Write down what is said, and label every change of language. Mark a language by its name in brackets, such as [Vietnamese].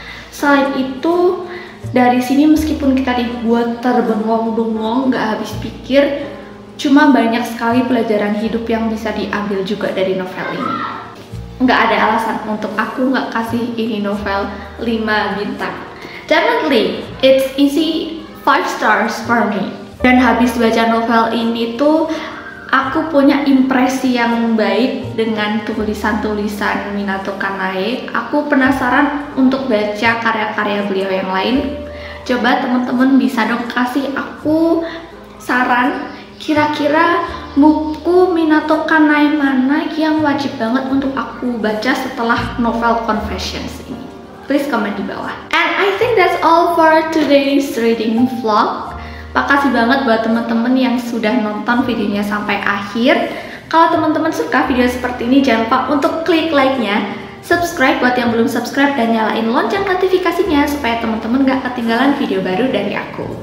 [Indonesian] Selain itu, dari sini meskipun kita dibuat terbengong-bengong, nggak habis pikir, cuma banyak sekali pelajaran hidup yang bisa diambil juga dari novel ini. Nggak ada alasan untuk aku nggak kasih ini novel 5 bintang. [English] Definitely, it's easy 5 stars for me. [Indonesian] Dan habis baca novel ini tuh, aku punya impresi yang baik dengan tulisan-tulisan Minato Kanae. Aku penasaran untuk baca karya-karya beliau yang lain. Coba teman-teman bisa dong kasih aku saran, kira-kira buku Minato Kanae mana yang wajib banget untuk aku baca setelah novel Confessions ini? [English] Please comment [Indonesian] di bawah. [English] And I think that's all for today's reading vlog. [Indonesian] Makasih banget buat teman-teman yang sudah nonton videonya sampai akhir. Kalau teman-teman suka video seperti ini, jangan lupa untuk klik like-nya, subscribe buat yang belum subscribe, dan nyalain lonceng notifikasinya supaya teman-teman gak ketinggalan video baru dari aku.